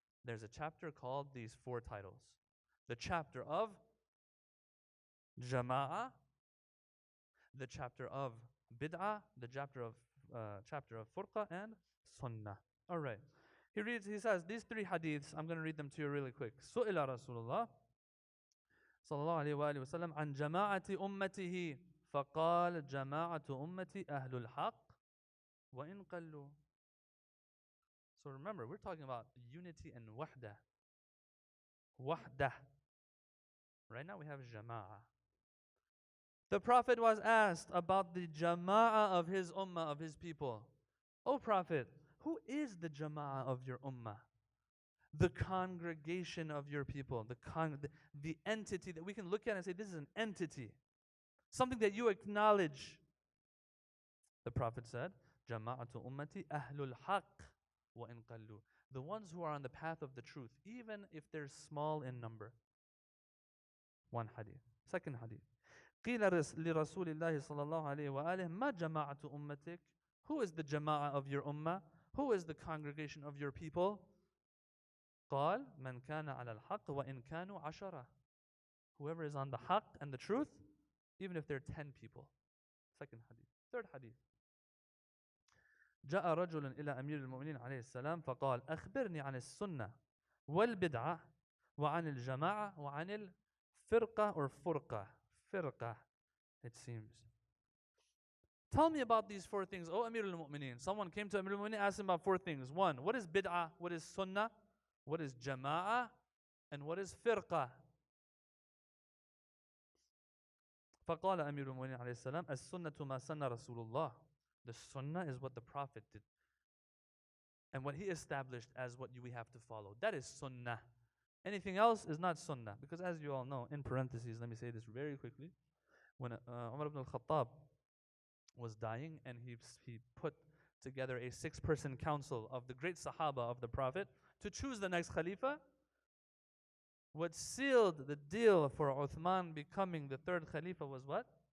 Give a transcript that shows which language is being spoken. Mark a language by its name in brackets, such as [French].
[English] There's a chapter called these four titles. The chapter of Jama'a, the chapter of Bid'ah, the chapter of Furqa and Sunnah. All right. He says these three hadiths, I'm going to read them to you really quick. [Arabic] Su'ila Rasulullah صلى الله عليه وآله وسلم عن جماعة أمته فقال جماعة أمتي أهل الحق وإن قلوا. [English] So remember, we're talking about unity and wahda. Wahda. Right now we have Jama'a. The Prophet was asked about the Jama'a of his ummah, of his people. O Prophet, who is the Jama'a of your ummah? The congregation of your people, the entity that we can look at and say, this is an entity, something that you acknowledge. The Prophet said, [Arabic] Jama'atu ummati ahlul haqq wa in qallu. [English] The ones who are on the path of the truth, even if they're small in number. One hadith. Second hadith. [Arabic] قِيلَ لِرَسُولِ اللَّهِ صَلَّى اللَّهُ عَلَيْهِ وَآلِهِ مَا جَمَاعَةُ أُمَّتِكَ. [English] Who is the Jama'a of your ummah? Who is the congregation of your people? [Arabic] قال من كان على الحق وإن كانوا عشرة. [English] Whoever is on the haqq and the truth, even if they're 10 people. Second hadith. Third hadith. [Arabic] جاء رجل إلى أمير المؤمنين عليه السلام فقال أخبرني عن السنة والبدعة وعن الجماعة وعن الفرقة [English] or [Arabic] فرقة. [English] فرقة, it seems. Tell me about these four things. Oh, Amir al-Mu'mineen. Someone came to Amir al-Mu'mineen, asked him about four things. One, what is bid'ah? What is sunnah? What is jama'ah? And what is firqa? [Arabic] فقال أمير المؤمنين عليه السلام السنة ما سن رسول الله. [English] The sunnah is what the Prophet did. And what he established as what we have to follow. That is sunnah. Anything else is not sunnah. Because as you all know, in parentheses, let me say this very quickly. When Umar ibn al-Khattab was dying and he put together a 6-person council of the great Sahaba of the Prophet to choose the next Khalifa, what sealed the deal for Uthman becoming the third Khalifa was what?